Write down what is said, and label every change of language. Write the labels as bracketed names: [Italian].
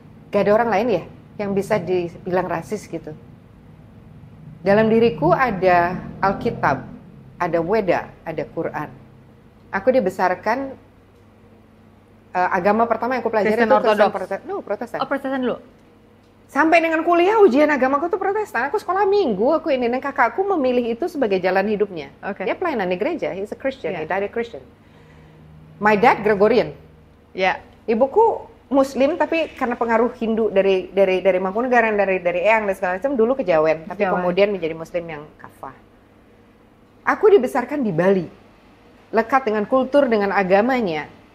[Indonesian] Gak ada orang lain ya yang bisa dibilang rasis gitu. Dalam diriku ada Alkitab, ada Weda, ada Quran. Aku dibesarkan agama pertama yang aku pelajari Kristen itu Ortodoks. Protestan. Oh, Protestan dulu. Sampai dengan kuliah ujian agamaku tuh Protestan. Aku sekolah minggu, aku ini dan kakakku memilih itu sebagai jalan hidupnya. [English] Okay. [Indonesian] Dia pelayanan di gereja, [English] he's a Christian, he died a Christian. My dad Gregorian. [Indonesian] Ibuku Muslim tapi karena pengaruh Hindu dari Mangkunegaran, dari Eyang dan segala macam dulu kejawen, tapi kemudian menjadi Muslim yang kafah. Aku dibesarkan di Bali, lekat dengan kultur, dengan agamanya.